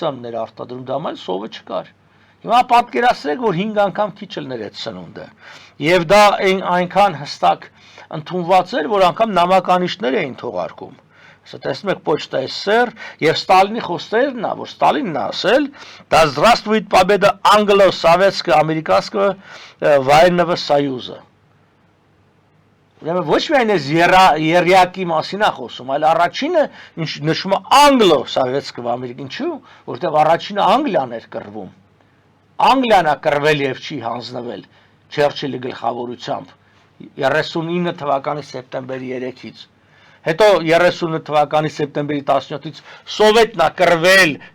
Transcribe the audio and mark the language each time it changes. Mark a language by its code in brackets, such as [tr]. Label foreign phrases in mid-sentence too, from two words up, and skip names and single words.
[hy] էր արտադրում, դա մալ սովը չկար։ Հիմա պատկերացրեք, որ 5 անգամ քիչ լներ այդ սնունդը։ Եվ դա այնքան հստակ ընդունված էր, որ անգամ նամականիշներ էին թողարկում։ Հեսա տեսնում եք [ru] Почта СССР [hy] եւ Ստալինի խոսքերն է, որ Ստալինն է ասել, դա [ru] здравствует победа англо-советско-американского военного союза։ [hy] Ուրեմն ոչ միայն այս երյակի մասին է խոսում, այլ առաջինը նշում է անգլո-սովետսկո ամերիկան, ինչու՞, որտեղ առաջինը Անգլիան էր կռվում։ Անգլիան է կռվել եւ չի հանձնվել Չերչիլի գլխավորությամբ 39 թվականի սեպտեմբերի 3-ից։ Հետո 39 թվականի սեպտեմբերի 17-ից Սովետն է կռվել